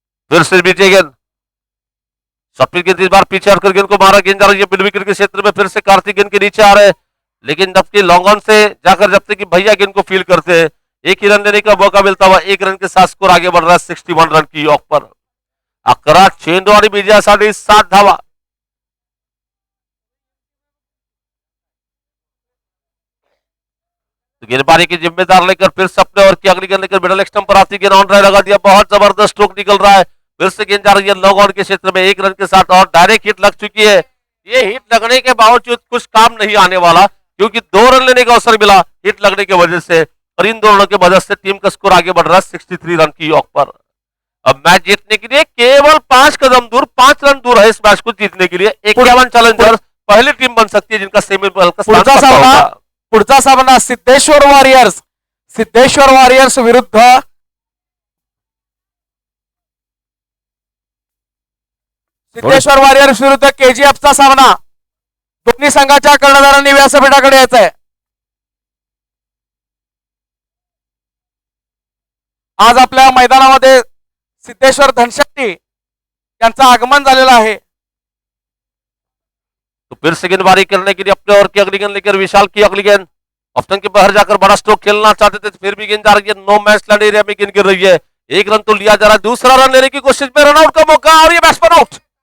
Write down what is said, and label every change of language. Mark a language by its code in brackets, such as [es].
[hi] फिर से पीछे गेंद. सफीर गेंद इस बार पीछे हटकर गेंद को मारा. गेंद जा रही है मिड विकेट के क्षेत्र में. फिर से कार्तिक गेंद के नीचे आ रहे हैं, लेकिन जबकि लॉन्ग ऑन से जाकर जब तक कि भैया गेंद को फील करते हैं एक ही रन लेने का मौका मिलता हुआ 1 रन के साथ स्कोर आगे बढ़ रहा है 61 रन की योग पर. 11 चेंडू आणि विजयासाठी 7 धावा. तो गेंदबाजी की जिम्मेदार लेकर फिर से अपने ओवर की अगली गेंद लेकर मिडल स्टंप पर आती गेंद ऑन ड्राइव लगा दिया. बहुत जबरदस्त स्ट्रोक निकल रहा है. फिर से गेंद जा रही है लॉन्ग ऑन के क्षेत्र में 1 रन के साथ और डायरेक्ट हिट लग चुकी है. ये हिट लगने के बावजूद कुछ काम नहीं आने वाला, क्योंकि 2 रन लेने का अवसर मिला हिट लगने की वजह से, और इन दोनों की वजह से टीम का स्कोर आगे बढ़ रहा है 63 रन की योग पर. अब मैच जीतने के लिए केवल 5 कदम दूर, 5 रन दूर है इस मैच को जीतने के लिए. 51 चैलेंजर्स पहली टीम बन सकती है जिनका सेमीफाइनल का स्थान [mr] पुढचा [hi] पक्का [mr] सामना [hi] होगा. [mr] पुढचा सामना सिद्धेश्वर वॉरियर्स. सिद्धेश्वर वॉरियर्स विरुद्ध सिद्धेश्वर वॉरियर्स विरुद्ध केजीएफचा सामना. दोन्ही संघाच्या कर्णधारांनी व्यासपीठाकडे यायचं आहे. आज आपल्या मैदानामध्ये सिद्धेश्वर धनशेट्टी यांचं आगमन झालेलं आहे. [hi] तो फिर से गेंदबाजी करने के लिए अपने ओवर की अगली गेंद लेकर विशाल की अगली गेंद. ऑप्शन के बाहर जाकर बड़ा स्ट्रोक खेलना चाहते थे, फिर भी गेंद जा रही है. नो मैच लैंड एरिया में गेंद गिर रही है. 1 रन तो लिया जा रहा है. दूसरा रन लेने की कोशिश में रनआउट का मौका और ये बैट्समैन आउट.